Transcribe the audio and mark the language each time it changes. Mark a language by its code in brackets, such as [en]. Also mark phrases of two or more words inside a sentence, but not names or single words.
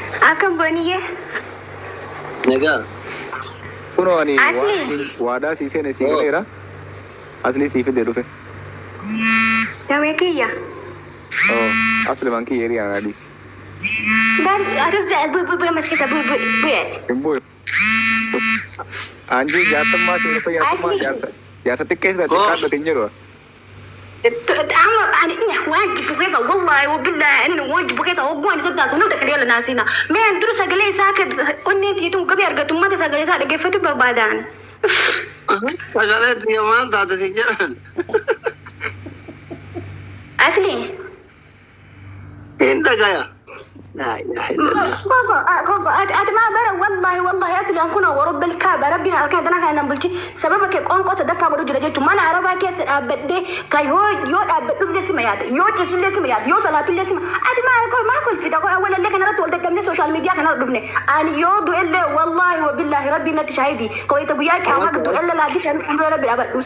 [om] Akkam booniyye? Nagaa. Kunoo ani Asli. waa-, waadaa sii seene sii Oh. galeera. Asli sii fidee dhufe. Damee kiyya? Oh, asli man kiyya eriyaa na dhiisi. Bal-, atu ja-, bu-, bu-, bu-, mas keessa bu-, bu-, bu'eeti. Hin bu'e. Anjii jaarsammaa sii dhufe jaarsammaa Asli. jaarsa. Jaarsa xiqqeessa Oh. xiqqaadha hin jedhu. Tu-, amma ani inni waan jibbu keessa, [ar] والله وبالله, [om] inni waan jibbu keessa, oggoon isa taatu, namni takka deela naa siina. Mee an dura sagalee isaa akka onneen tiituun gabii argatu, uummata sagalee isaa dhaggeeffatu barbaadaan. Sagalee tiya maal taate si jedhan? Asli. Hin dhagaya. [ar] لا إله إلا الله. [om] Koko, a-, koko, ati, ati maa bara, [ar] والله والله, [om] asli an kunoo, [ar] ورب الكعبة, [om] rabbiin halkan dana kan nan bulchi, sababa kee qoonqoo sadaffaa godhu jira jechuun, mana Arabaa keessa dhaabbadhee, ka yoo, yoo dhaabbadhu illee sima yaada, yoo ciisu illee sima yaada, yoo salaatu illee sima, ati maa, ko-, maa kolfita, ko awwalallee kana irratti wal daggabnee [en] sooshaal miidiyaa [om] kana irra dhufne, ani yoo du'e illee, [ar] والله وبالله, [om] rabbiin natti shaahidi, Kawai ta guyyaa qiyaamaa gidduu ella laaddi sanii fuuldura bira badhu.